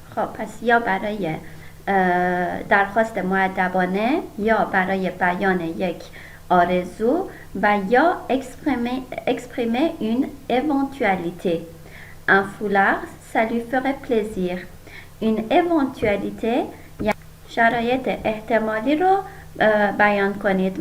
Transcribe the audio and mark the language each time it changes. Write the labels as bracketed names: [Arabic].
[Persian] خب پس یا برای درخواست مؤدبانه یا برای بیان یک آرزو و یا [French] exprimer une éventualité. Un foulard, ça lui ferait plaisir. Une éventualité [Persian] یعنی شرایط احتمالی رو بیان کنید.